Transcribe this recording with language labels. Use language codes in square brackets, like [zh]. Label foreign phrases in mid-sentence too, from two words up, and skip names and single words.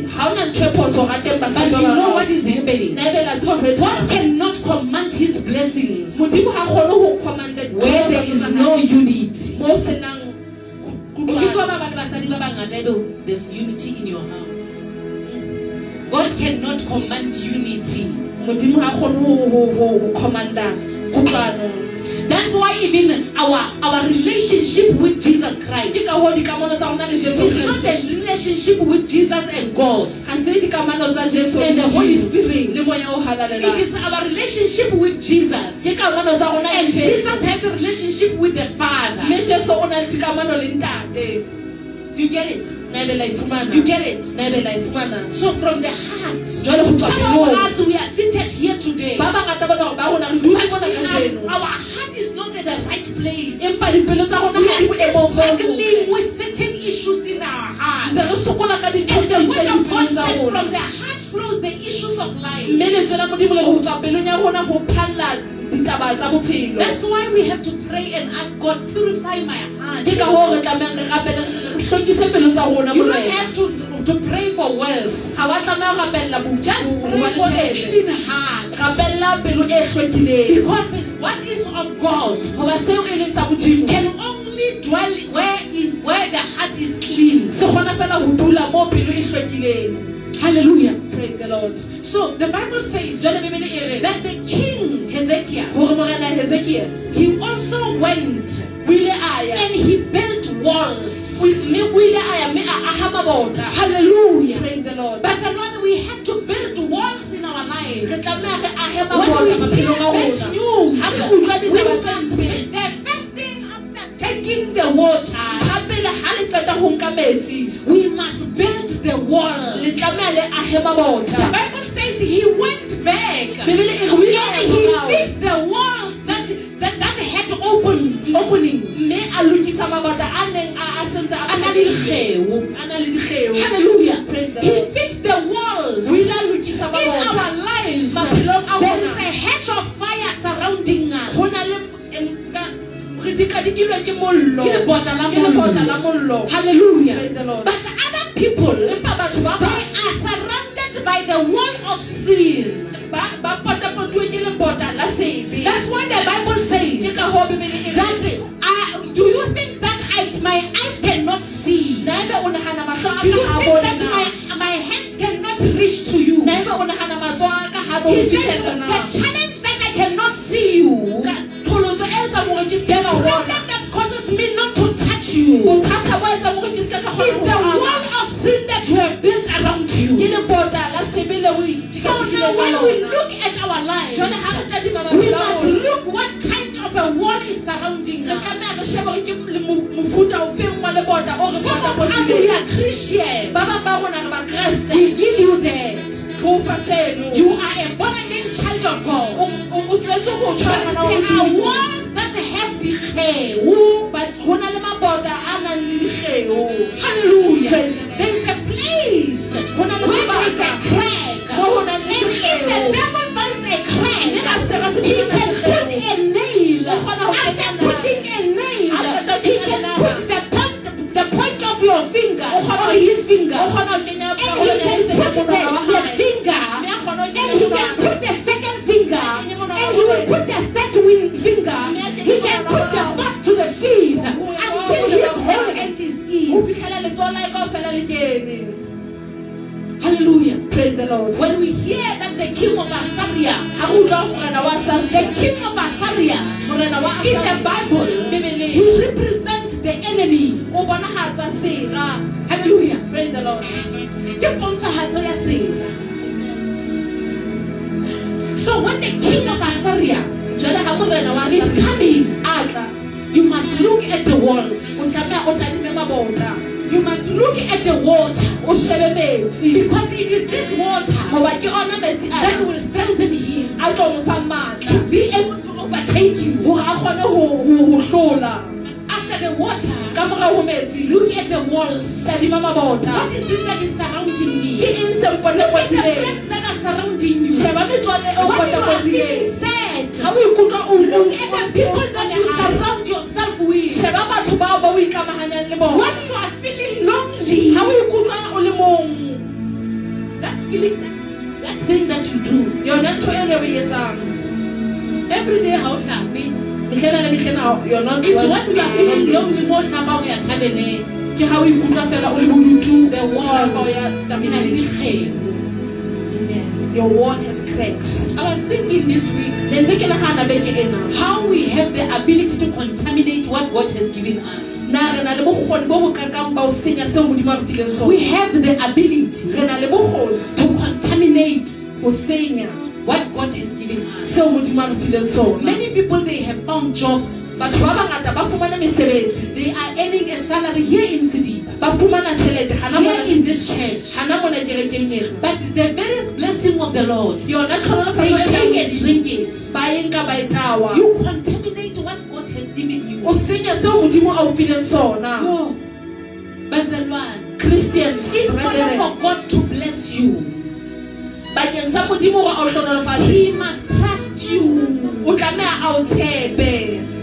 [en] But you know what is happening? God cannot command his blessings where there is no unity. There's unity in your house. God cannot command unity. [st] modimo ha kgone ho commanda kutlwano. [en] That's why even our relationship with Jesus Christ [st] Ke ka ho dikamano tsa rona le Jesu [en] is not [st] Kriste. [en] a relationship with Jesus and God. [st] Ha se dikamano tsa Jesu [en] And the Holy Spirit. [st] le moya o halalelang. [en] It is our relationship with Jesus. [st] Ke kamano tsa rona le [en] And [st] Jesu. [en] Jesus has a relationship with the Father. [st] Me Jesu o na le dikamano le ntate. [en] Do you get it? [st] Na be la ifumana. [en] Do you get it? [st] Na be la ifumana. [en] So from the heart, [st] Jwale ho tswa [en] some of [st] pelong. [en] us, we are seated here today. [st] Ba bangata ba rona re [en] But [st] dutse mona kajeno. [en] our heart is not at the right place. [st] Empa dipelo tsa rona [en] We [st] ha di [en] are still [st] boemong bo [en] struggling [st] botle. [en] with certain issues in our heart. [st] Ntse re sokola ka dintho [en] And [st] tse [en] the word [st] itseng [en] of God [st] dipelong tsa [en] said [st] rona. [en] from the heart flows the issues of life. [st] Mme lentswe la modimo le re ho tswa pelong ya rona ho phalla ditaba tsa bophelo. [en] That's why we have to pray and ask God, purify my heart. [st] Ke ka ho re tlamehang re rapele re hlwekise pelo tsa rona [en] You don't [st] morena. [en] have to pray for wealth. [st] Ha wa tlameha ho rapella [en] Just pray for a clean heart. [st] rapella pelo e hlwekileng. [en] Because what is of God [st] Hoba seo e leng sa modimo [en] can only dwell where the heart is clean. [st] se kgona fela ho dula moo pelo e hlwekileng. [en] Hallelujah. Praise the Lord. So the Bible says [st] Jwale Bebele e re [en] that the king Hezekiah, [st] hore morena Hezekia [en] he also went [st] o ile a ya [en] and he built walls. [st] mme o ile a ya mme a aha mabota. [en] Hallelujah. Praise the Lord. But the Lord, we have to build walls in our [st] Re [en] lives. [st] tlameha re ahe [en] When [st] mabota [en] we [st] maphelong a [en] hear bad [st] rona. [en] news, [st] Ha re utlwa [en] we [st] ditaba tse [en] must [st] mpe. [en] the first thing after taking the water, [st] Ha pele ha le qeta ho nka metsi [en] we must build the walls. [st] le tlameha le ahe [en] The [st] mabota. [en] Bible says he went back [st] Bebele e re o ile a [en] and [st] ya [en] he [st] morao. [en] fixed the walls that had openings. [st] Mme a lokisa mabota a neng a sentse a A na le dikgeo. a na le dikgeo. [en] Hallelujah. Praise the He Lord. fixed the walls. [st] O ile a lokisa [en] In [st] mabota. [en] our lives, [st] Maphelong a [en] there [st] rona. [en] is a hedge of fire surrounding [st] Ho [en] us. [st] na le re dikadikilwe ke mollo. Ke lebota la Ke lebota mollo. la mollo. [en] Hallelujah. Praise the Lord. But other people, [st] Empa batho ba [en] they [st] bang [en] are surrounded by the wall of sin. [st] ba potapotuwe ke lebota la sebe. [en] That's why the Bible [st] Ke [en] says [st] ka hoo Bebele e re [en] that do you think that my eyes cannot see? [st] na ebe o nahana mahlo a [en] Do you [st] ka ha [en] think [st] bone [en] that [st] na? [en] my hands cannot reach to you? [st] Na ebe o nahana matsoho a ka ha bo [en] He says [st] fihlella na? [en] the challenge that I cannot see you, [st] Qholotso e etsang hore ke se ke ka o bona. [en] problem that causes me not to touch you, [st] Bothata bo etsang hore ke se ke ka kgona [en] is [st] ho [en] the [st] o ama. [en] wall of sin that you have built around [st] Ke [en] you. [st] lebota la sebe le o [en] So now when we look at our lives, [st] jwale ha re tadima [en] we [st] maphelo a [en] must [st] rona, [en] look what kind of a wall is surrounding [st] re [en] us. [st] tlameha re shebe hore ke mofuta ofeng wa lebota o re [en] Some of us, we [st] potapotileng. [en] are Christian. [st] Ba bang ba rona re ba Kreste. [en] We give you that. [st] Re o fa seno. [en] You are a born again child of God. [st] O tlwaetse ho [en] But [st] tshwana na [en] there [st] o [en] are [st] Modimo. [en] walls that have the hair. [st] But ho na le mabota a nang le dikgeo. [en] Hallelujah. Praise the Lord. There is a place [st] Ho na le [en] where there is a [st] sebaka [en] crack. [st] moo ho nang le [en] And if the [st] dikgeo. [en] devil finds a crack, [st] Mme a se ba se [en] he [st] phela [en] can [st] ka [en] put [st] dikgeo. [en] a nail. [st] O kgona ho [en] After [st] kenya [en] putting a nail, After he putting a can nail. put the point of your finger [st] O kgona [en] or [st] ho- [en] his finger. [st] O kgona ho kenya [en] And [st] karolo [en] he [st] ya [en] can [st] itseng ya [en] put [st] monwana wa [en] the [st] hae. [en] finger, [st] Mme a kgona ho [en] and [st] kenya [en] he can [st] monwana. [en] put the second finger, [st] Kenya monwana [en] and [st] wa [en] he will [st] hae. [en] put the third finger. He can put the fourth to the fifth until his whole hand is [st] Ho [en] in. [st] fihlela letsoho la hae kaofela le kene. [en] Hallelujah. Praise the Lord. When we hear that the king of Assyria, [st] Ha re utlwa morena wa [en] the Assyria, king of Assyria [st] morena wa [en] in the Assyria, Bible, [st] Bebeleng, [en] he represents the enemy. [st] o bonahatsa sera. [en] Hallelujah. Praise the Lord. [st] Ke pontshahatso ya sera. [en] So when the king of Assyria [st] Jwale ha morena wa [en] is [st] Assyria [en] coming, [st] a tla, [en] you must look at the [st] o [en] walls. [st] tlameha o tadime mabota. [en] You must look at the water, [st] O shebe metsi. [en] because it is this water [st] Hoba ke ona metsi [en] that [st] ana [en] will strengthen him [st] a tlo mo fa [en] to [st] matla [en] be able to overtake you. [st] hore a kgone ho hlola. [en] After the water, [st] Ka morao ho metsi, [en] look at the walls. [st] tadima mabota. [en] What is it that is surrounding [st] Ke [en] me? [st] eng se [en] Look at the [st] mpotapotileng? [en] friends that are surrounding you. [st] Sheba metswalle eo [en] When you are feeling [st] potapotileng. [en] sad, [st] Ha o ikutlwa o [en] look at the people that you surround yourself with. [st] sheba batho bao ba o ikamahanyang le bona. [en] When you are feeling lonely, [st] Ha o ikutlwa o le mong, [en] that feeling, that thing that you do, [st] yona ntho eno e o e etsang. [en] every day how shall me? [st] Mehlena le mehlena yona [en] It's when you are feeling lonely, more shamba we are tabening. [st] ke ha o ikutlwa fela o le bodutu [en] The wall [st] o ya [en] in a [st] tabineng. [en] little your wall has cracked. I was thinking this week [st] Ne ntse ke nagana beke ena [en] how we have the ability to contaminate what God has given us. [st] na re na le bokgoni bo bo kakang ba o senya seo modimo a re fileng sona. [en] We have the ability [st] Re na le bokgoni [en] to contaminate [st] go senya [en] what God has given us. [st] seo modimo a re fileng sona. [en] Many people, they have found jobs. [st] Batho ba bangata ba fumana mesebetsi, [en] They are earning a salary here in Sidiba, [st] ba fumana tjhelete hana [en] here [st] mona [en] in this church. [st] hana mona kerekeng ena. [en] But the very blessing of the Lord, [st] Yona tlhonolofatso [en] they [st] e [en] take [st] tlang [en] it, drink it. [st] ba e nka ba e tawa. [en] You contaminate what God has given you. [st] O senya seo modimo a o fileng sona. Oh, Bazalwane. [en] Christians, In order brethren, for God to bless you, [st] bakeng sa modimo gore a o hlonolofatse, [en] He must trust you. [st] o tlameha a o tshepe.